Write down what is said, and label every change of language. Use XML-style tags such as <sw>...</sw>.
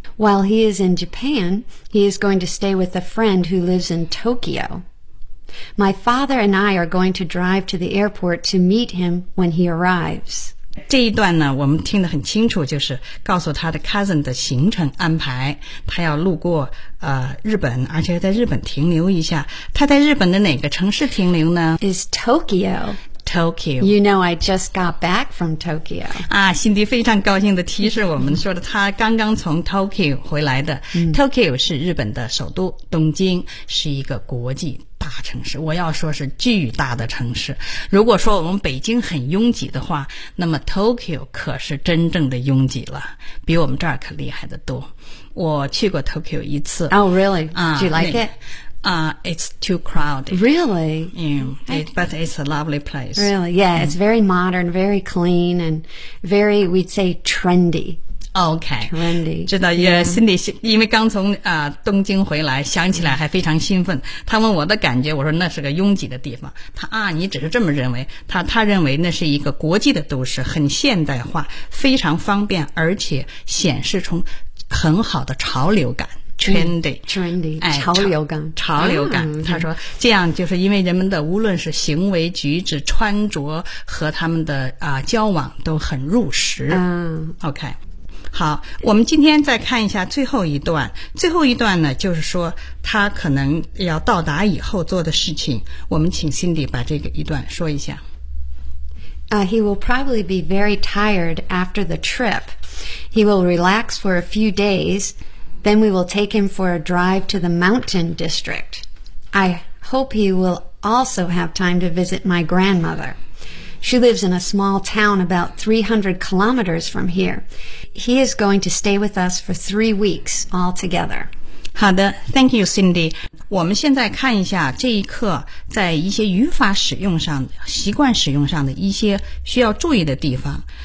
<en>While he is in Japan, he is going to stay with a friend who lives in Tokyo. My father and I are going to drive to the airport to meet him when he arrives.</en> <zh>这一段呢，我们听得很清楚，就是告诉他的 cousin 的行程安排，他要路过日本，而且在日本停留一下。他在日本的哪个城市停留呢？</zh> <en>Is Tokyo. Tokyo. You know, I just got back from Tokyo.</en> <zh>啊，辛迪非常高兴地提示我们说的，他刚刚从 Tokyo 回来的。 Tokyo 是日本的首都，东京是一个国际大城市，我要说是巨大的城市。如果说我们北京很拥挤的话，那么 Tokyo 可是真正的拥挤了，比我们这儿可厉害得多。我去过 Tokyo 一次。</zh> <en>Oh, really? Do you like it? It's too crowded. Really? Yeah, but it's a lovely place. Really? Yeah, it's very modern, very clean, and very, we'd say, trendy. Okay. Trendy.</en> <zh>知道，也心里因为刚从东京回来，想起来还非常兴奋。他问我的感觉，我说那是个拥挤的地方。他啊，你只是这么认为。他认为那是一个国际的都市，很现代化，非常方便，而且显示出很好的潮流感。</zh> <en>Trendy,</en> <zh>潮流感，潮流感。他说，这样就是因为人们的无论是行为举止、穿着和他们的交往都很入时。 OK, 好，我们今天再看一下最后一段。最后一段呢，就是说他可能要到达以后做的事情。我们请 Cindy 把这个一段说一下。</zh> <en>He will probably be very tired after the trip. He will relax for a few days. Then we will take him for a drive to the mountain district. I hope he will also have time to visit my grandmother. She lives in a small town about 300 kilometers from here. He is going to stay with us for 3 weeks altogether.</en> <zh>好的</zh> <en>,thank you, Cindy.</en> <zh>我们现在看一下这一课在一些语法使用上、习惯使用上的一些需要注意的地方。</zh>